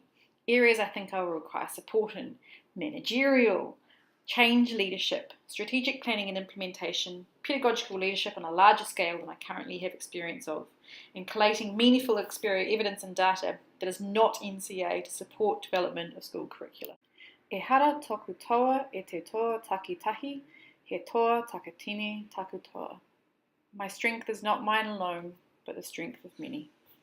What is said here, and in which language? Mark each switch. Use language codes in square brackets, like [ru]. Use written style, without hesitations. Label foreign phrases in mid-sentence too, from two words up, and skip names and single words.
[en] Areas I think I will require support in: managerial, change leadership, strategic planning and implementation, pedagogical leadership on a larger scale than I currently have experience of, and collating meaningful evidence and data that is not NCA to support development of school curricula. [mi] E hara toku toa e te toa takitahi, he toa takatini taku toa. [en] My strength is not mine alone, but the strength of many.